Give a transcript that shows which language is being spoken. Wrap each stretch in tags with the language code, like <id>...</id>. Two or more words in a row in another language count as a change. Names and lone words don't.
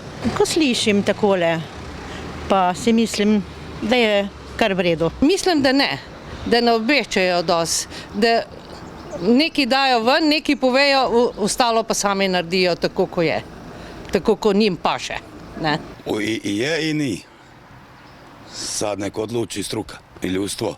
<sl>Ko slišim takole, pa si mislim, da je kar v redu. Mislim, da ne obveščajo dosti, da nekaj dajo ven, nekaj povejo, ostalo pa sami naredijo tako, ko je. Tako, ko njim paše. Ne? I je i ni.</sl> <hr>Sad neko odluči struka i ljudstvo.</hr>